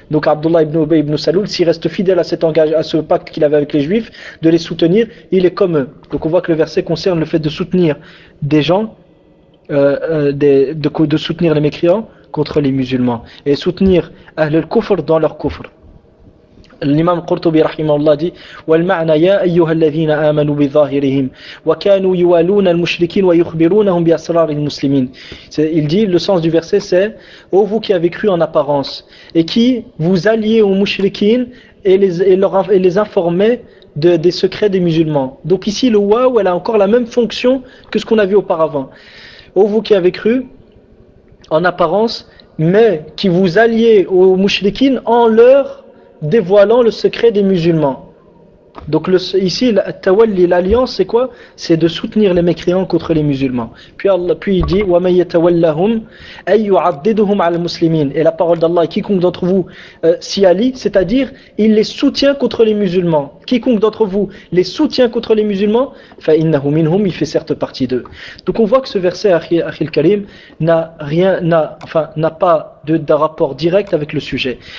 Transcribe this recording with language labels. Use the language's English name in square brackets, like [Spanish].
[French] Donc Abdullah ibn Ubay ibn Salul, s'il reste fidèle à cet engagement, à ce pacte qu'il avait avec les Juifs, de les soutenir, il est comme eux. Donc on voit que le verset concerne le fait de soutenir des gens, de soutenir les mécréants contre les musulmans, et soutenir Ahl al-Kufr dans leur kufr. [Arabic] الإمام القرطبي رحمه الله دي والمعنى يا أيها الذين آمنوا بظاهرهم وكانوا يوالون المشركين ويخبرونهم بأسرار المسلمين. [French] Il dit, le sens du verset c'est: ô vous qui avez cru en apparence et qui vous alliez aux mushrikin et les informez des secrets des musulmans. Donc ici le waou, elle a encore la même fonction que ce qu'on a vu auparavant. Ô vous qui avez cru en apparence mais qui vous alliez aux mushrikin en leur dévoilant le secret des musulmans. Donc ici, tawalli, l'alliance, c'est quoi? C'est de soutenir les mécréants contre les musulmans. Puis il dit, [Arabic] وَمَنْ يَتَوَلَّهُمْ أَيْ يُعَدِّدُهُمْ عَلَى الْمُسْلِمِينَ. [French] Et la parole d'Allah, quiconque d'entre vous s'y allie, c'est-à-dire, il les soutient contre les musulmans. Quiconque d'entre vous les soutient contre les musulmans, [Arabic] فَإِنَّهُ مِنْهُمْ, [French] il fait certes partie d'eux. Donc on voit que ce verset, Akhil Karim, n'a pas de rapport direct avec le sujet.